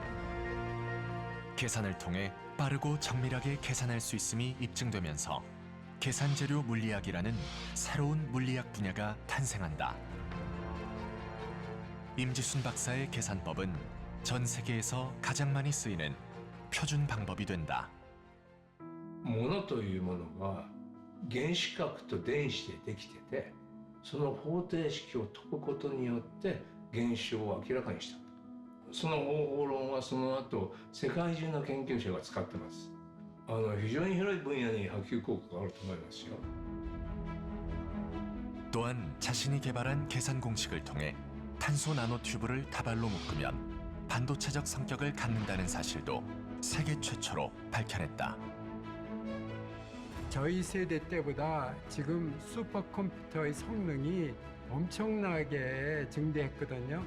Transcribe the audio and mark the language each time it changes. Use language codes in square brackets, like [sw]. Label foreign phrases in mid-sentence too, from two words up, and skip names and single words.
[ko] 계산을 통해 빠르고 정밀하게 계산할 수 있음이 입증되면서 계산재료 물리학이라는 새로운 물리학 분야가 탄생한다. 임지순 박사의 계산법은 전 세계에서 가장 많이 쓰이는 표준 방법이 된다. [ja] ものというものは原子核と電子でできてて、その方程式を解くことによって現象を明らかにした。その方法論はその後世界中の研究者が使ってます。非常に広い分野に波及効果があると思いますよ。 [ko] 또한 자신이 개발한 계산 공식을 통해 탄소 나노튜브를 다발로 묶으면 반도체적 성격을 갖는다는 사실도 세계 최초로 밝혀냈다. 저희 세대 때보다 지금 슈퍼컴퓨터의 성능이 엄청나게 증대했거든요.